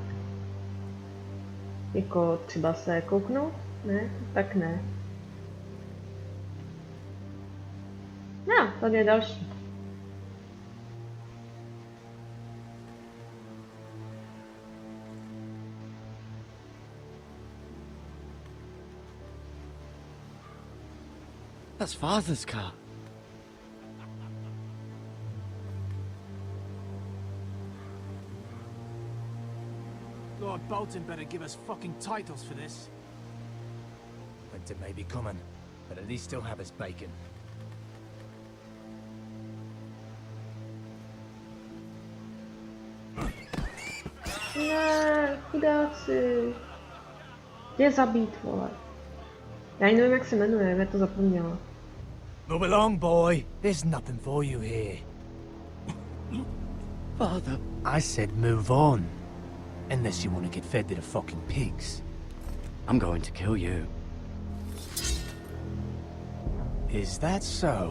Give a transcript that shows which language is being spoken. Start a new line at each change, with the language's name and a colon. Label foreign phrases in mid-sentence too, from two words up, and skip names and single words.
Czech: Jako třeba se kouknout? Ne? Tak ne. No, tady je další.
English: That's Father's car. Lord Bolton better give us fucking titles for this. Winter may be coming, but at least he'll have his bacon.
Czech: Ne, chudáci. Jde zabít, vole. Já ani nevím, jak se jmenuje, já to zapomněla.
English: Move along, boy. There's nothing for you here. Father. I said move on. Unless you want to get fed to the fucking pigs. I'm going to kill you. Is that so?